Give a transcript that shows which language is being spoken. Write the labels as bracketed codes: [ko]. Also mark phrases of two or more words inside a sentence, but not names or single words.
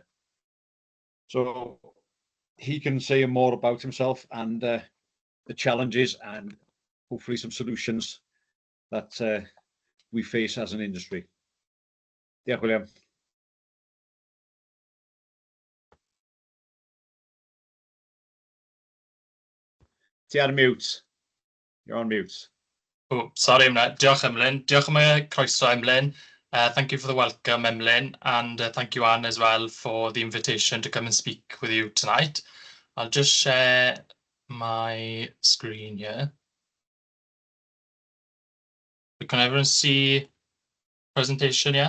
[en] So he can say more about himself and the challenges and hopefully some solutions that we face as an industry. [cy] Yeah, William. Ti ar mute. [en] You're on mute. Oh, sorry, [cy] diolch Emlyn. Diolch am y croeso, Emlyn. [en] Thank you for the welcome, Emlyn, and thank you, Anne, as well, for the invitation to come and speak with you tonight. I'll just share my screen here. Can everyone see the presentation, yeah?